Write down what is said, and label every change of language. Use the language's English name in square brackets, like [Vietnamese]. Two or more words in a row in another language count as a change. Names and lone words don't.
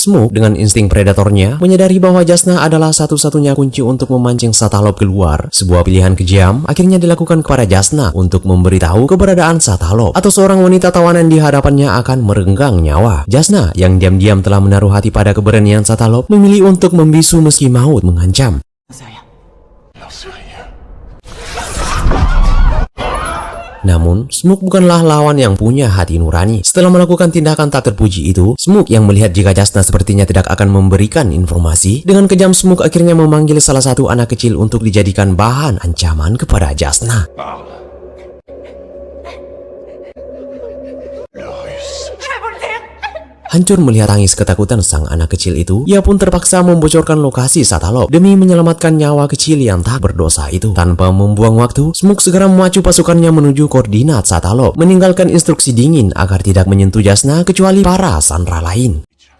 [Indonesian] Smoke dengan insting predatornya menyadari bahwa Jasna adalah satu-satunya kunci untuk memancing Satalov keluar. Sebuah pilihan kejam akhirnya dilakukan kepada Jasna untuk memberitahu keberadaan Satalov atau seorang wanita tawanan di hadapannya akan merenggang nyawa. Jasna yang diam-diam telah menaruh hati pada keberanian Satalov memilih untuk membisu meski maut mengancam. [French] C'est rien. Non, c'est rien. [Indonesian] Namun, Smoke bukanlah lawan yang punya hati nurani. Setelah melakukan tindakan tak terpuji itu, Smoke yang melihat jika Jasna sepertinya tidak akan memberikan informasi, dengan kejam Smoke akhirnya memanggil salah satu anak kecil untuk dijadikan bahan ancaman kepada Jasna. [French] Parle. Le russe. [Indonesian] Hancur melihat tangis ketakutan sang anak kecil itu, ia pun terpaksa membocorkan lokasi Satalov demi menyelamatkan nyawa kecil yang tak berdosa itu. Tanpa membuang waktu, Smoke segera memacu pasukannya menuju koordinat Satalov, meninggalkan instruksi dingin agar tidak menyentuh Jasna kecuali para sandera lain.